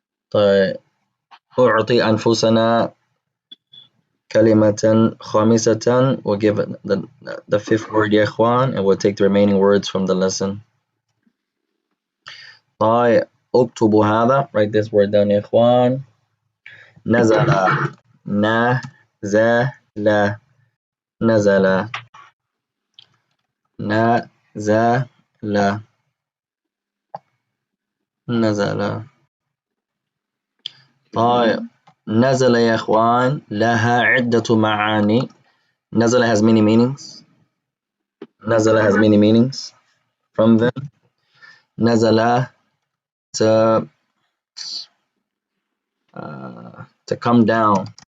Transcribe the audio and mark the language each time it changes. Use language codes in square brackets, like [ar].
[ar] طيب أعطي أنفسنا كلمة خامسة. [en] We'll give it the fifth word [ar] يا إخوان, [en] and we'll take the remaining words from the lesson. [ar] طيب اكتبوا هذا. [en] Write this word down [ar] يا إخوان. نزل. نزل. نزل. نزل. نزل. طيب نزل يا إخوان لها عدة معاني. [en] نزل has many meanings. نزل has many meanings. From them, نزل to come down.